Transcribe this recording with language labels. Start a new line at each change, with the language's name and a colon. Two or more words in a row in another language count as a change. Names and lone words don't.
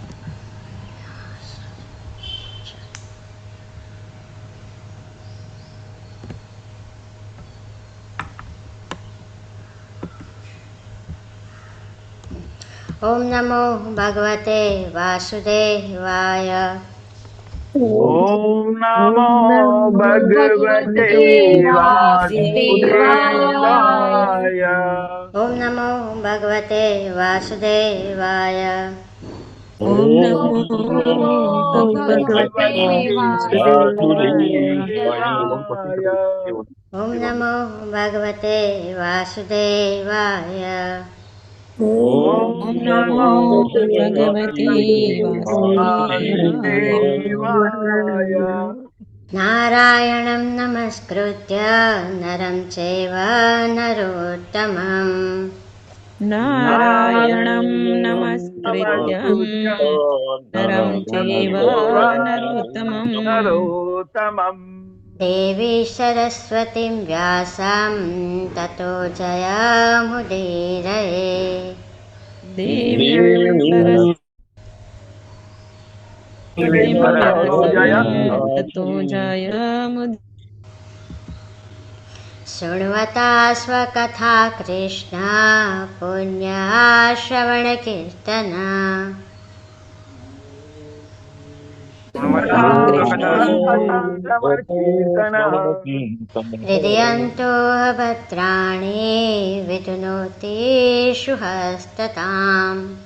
Sanskrit: ઓમ નમો ભગવતે વાસુદેવાય. ઓમ નમો ओम नमो ભગવતે भगवते वासुदेवाय। વાસુદેવાય. ઓમ નમો ભગવતે વાસુદેવાય. ओम ओम नमो નમો भगवते ભગવતે वासुदेवाय। વાસુદેવાય. ઓમ નમો ભગવતે વાસુદેવાય. ઓમ ओम નમો नमो भगवते वासुदेवाय। વાસુદેવાય. નારાયણં નમસ્કૃત્ય નરં ચૈવ નરોત્તમં. नारायणं नमस्कृत्यं नरं चैव नरोत्तमम्. નરોત્તમં દેવી સરસ્વતીં વ્યાસં તતો જયમુદીરયે. देवीं सरस्वतीं किं जय ततो जयमुदीरयेत्। शृण्वता स्वकथा कृष्णा पुण्या श्रवणकीर्तना हृदयन्तो भद्राणि वितनोति शुहस्तताम्